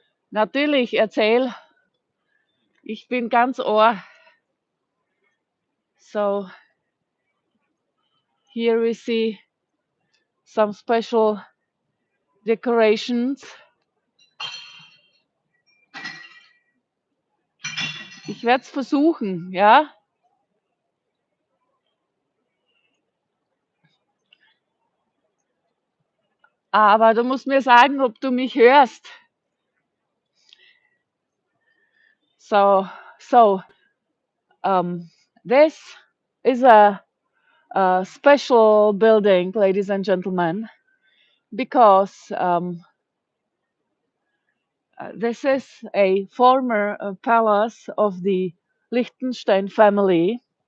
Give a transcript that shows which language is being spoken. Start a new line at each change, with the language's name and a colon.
German: Natürlich, erzähl. Ich bin ganz Ohr.
English: So here we see some special decorations.
German: Ich werde es versuchen, ja? Aber du musst mir sagen, ob du mich hörst.
English: So, so this is a special building, ladies and gentlemen, because this is a former palace of the Liechtenstein family.